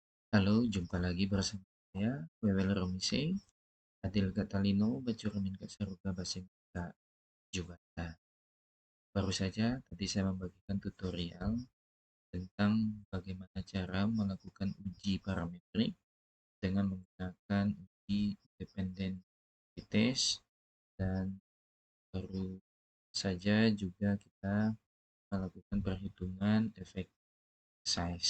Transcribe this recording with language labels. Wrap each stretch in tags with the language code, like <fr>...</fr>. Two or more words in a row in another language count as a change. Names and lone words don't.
<id>Halo, jumpa lagi bersama saya,</id> <knx>Wewel Romise, Adil Katalino, Bacuramin Kasaruga Basing Kak Jubata.</knx> <id>Baru saja tadi saya membagikan tutorial tentang bagaimana cara melakukan uji parametrik dengan menggunakan uji</id> <en>independen test,</en> <id>dan baru saja juga kita melakukan perhitungan</id> <en>efek size.</en>